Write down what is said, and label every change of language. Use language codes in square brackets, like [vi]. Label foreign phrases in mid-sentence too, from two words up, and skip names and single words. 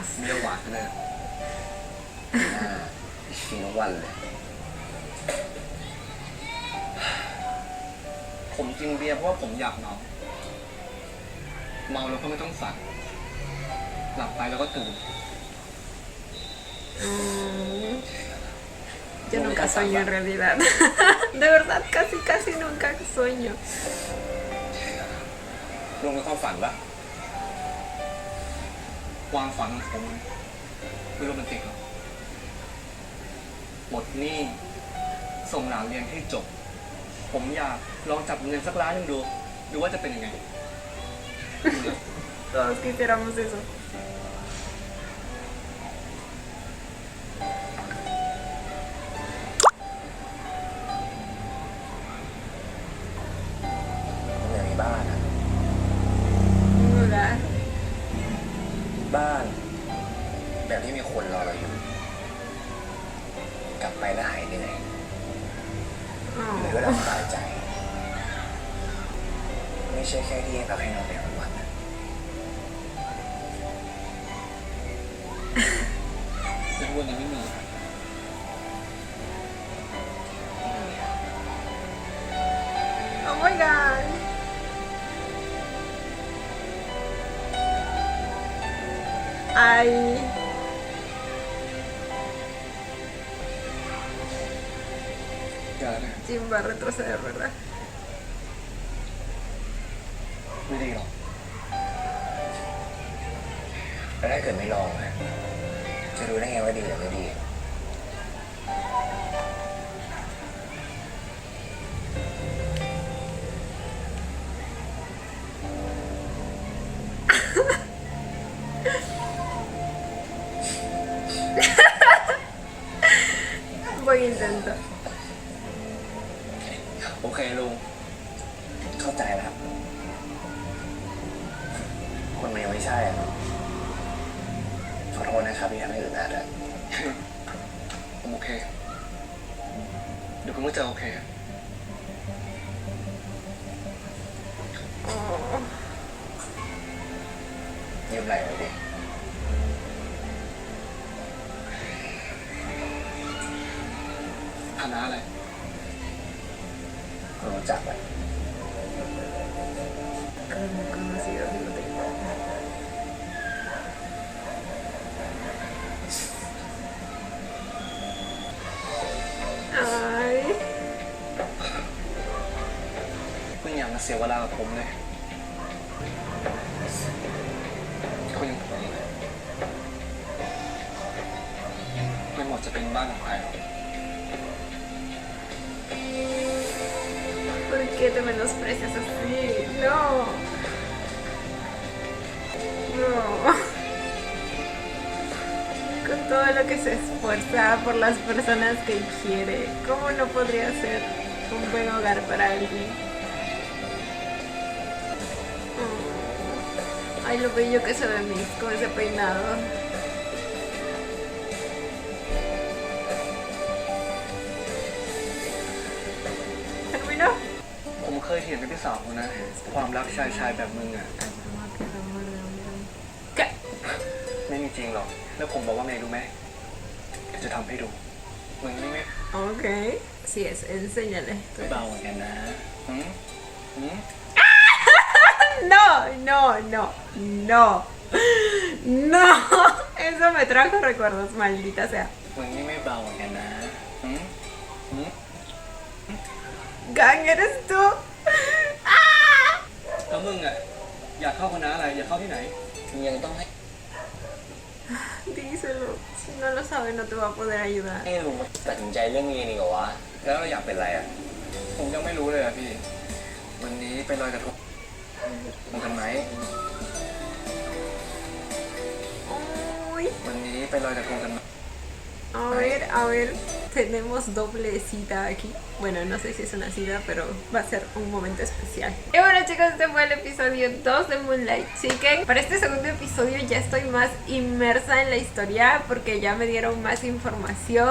[th] เบียร์หวานขนาด กินทุกวันเลย ผมกินเบียร์เพราะว่าผมอยากเมาเมาแล้วก็ไม่ต้องสั่งหลับไปแล้วก็ตื่น [es] Yo nunca sueño en realidad. De verdad, casi nunca sueño. [th] ลุงมีความฝันปะ ความฝันของผมไม่โรแมนติกหรอกหมดหนี้ส่งหลานเรียนให้จบ ผมอยากลองจับเงินสักล้านหนึงดูว่าจะเป็นยังไง [es] Todos quisiéramos eso. [th] ผมอยากมีบ้านอะ [es] ¿Verdad? [th] บ้าน แบบที่มีคนรอเราอยู่ กลับไปแล้วหายเหนื่อยหรือว่าเราสบายใจ ไม่ใช่แค่ที่ให้พักให้นอนในวันวันๆนะ แล้ววันนี้ไม่มี [en] Oh my god. [es] Ay. [th] อย่านะ [es] Jim va a retroceder, ¿verdad? [th] ไม่ดีหรอก แล้วถ้าเกิดไม่ลองอะจะรู้ได้ไงว่าดีหรือไม่ดี [es] Voy a intentar. [th] โอเคลุง เข้าใจแล้วครับ คนมันยังไม่ใช่อะขอโทษนะครับที่ทำให้อึดอัดอะ ผมโอเค เดี๋ยวคุณก็จะโอเค ยืมไหล่หน่อยดิ ฐานะอะไร คุณรู้จักไหม [es] Conocido, sí lo tengo. Ay. [th] ไม่อยากมาเสียเวลากับผมเลยคนอย่างผมไม่เหมาะจะเป็นบ้านของใครหรอก [es] ¿Por qué te menosprecias así? No. No. Con todo lo que se esfuerza por las personas que quiere, ¿cómo no podría ser un buen hogar para alguien? Ay, lo bello que se ve Miss con ese peinado. ¿Terminó? [th] ผมเคยเถียงกับพี่สาวผมนะ ความรักชายแบบมึงอ่ะ [es] ¿Qué? [th] ไม่มีจริงหรอก แล้วผมบอกว่าไงรู้ไหมเดี๋ยวจะทำให้ดู มึงนี่ไม่ [es] Ok. Sí es, enséñale. [th] ไม่เบาเหมือนกันนะ หืมหืม [es] No, no, no, no. No. Eso me trajo recuerdos, maldita sea. [th] มึงนี่ไม่เบาเหมือนกันนะ หืมหืม [es] Gang, eres tú. ¡Ah! [th] แล้วมึงอ่ะ อยากเข้าคณะอะไร อยากเข้าที่ไหน มึงยังต้องให้ [es] Díselo. Si no lo sabe, no te va a poder ayudar. [th] ให้ลุงมาตัดสินใจเรื่องนี้นี่เหรอวะ แล้วเราอยากเป็นอะไรอ่ะ ผมยังไม่รู้เลยอ่ะพี่ วันนี้ไปลอยกระทงกันไหม โอ้ย วันนี้ไปลอยกระทงกันไหม [es] A ver, tenemos doble cita aquí. Bueno, no sé si es una cita, pero va a ser un momento especial. Y bueno, chicos, este fue el episodio 2 de Moonlight Chicken. Para este segundo episodio ya estoy más inmersa en la historia porque ya me dieron más información.